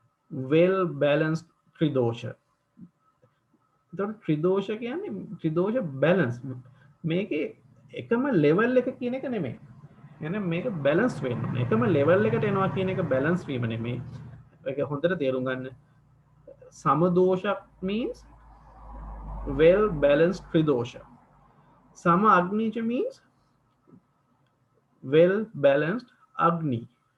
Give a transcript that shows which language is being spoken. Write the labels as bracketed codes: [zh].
[en] well balanced tridosha. [si] එතකොට ත්‍රිදෝෂ කියන්නේ ත්‍රිදෝෂ balance. මේකේ එකම ලෙවල් එක කියන එක නෙමෙයි. [ar] يعني [si] මේක බැලන්ස් වෙන්න ඕනේ. එකම ලෙවල් එකට එනවා කියන එක බැලන්ස් වීම නෙමෙයි. ඒක හොඳට තේරුම් ගන්න. [en] Samadosha means well balanced tridosha. Sama Agni means well balanced Agni.